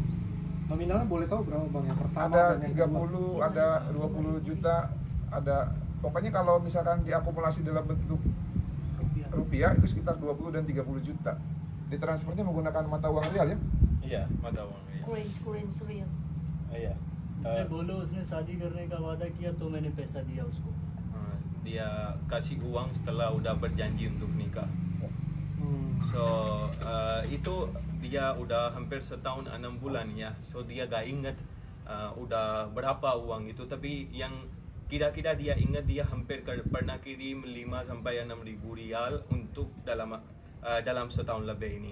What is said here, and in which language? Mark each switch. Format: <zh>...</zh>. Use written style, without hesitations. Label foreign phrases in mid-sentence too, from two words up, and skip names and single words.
<id>Nominalnya boleh tahu berapa Bang? Yang pertama ada dan yang 30, kedua? ada 20 juta, ada pokoknya kalau misalkan diakumulasi dalam bentuk rupiah itu sekitar 20 dan 30 juta. Ditransfernya menggunakan mata uang real ya? Iya, mata uang real. Korean real. Iya.</id> <hi>उससे बोलो उसने शादी करने का वादा किया तो मैंने पैसा दिया उसको.</hi> <id>Dia kasih uang setelah udah berjanji untuk nikah. So itu dia udah hampir setahun 6 bulan ya. So dia gak ingat udah berapa uang itu, tapi yang kira-kira dia ingat dia hampir pernah kirim 5 sampai 6 ribu rial untuk dalam setahun lebih ini.</id>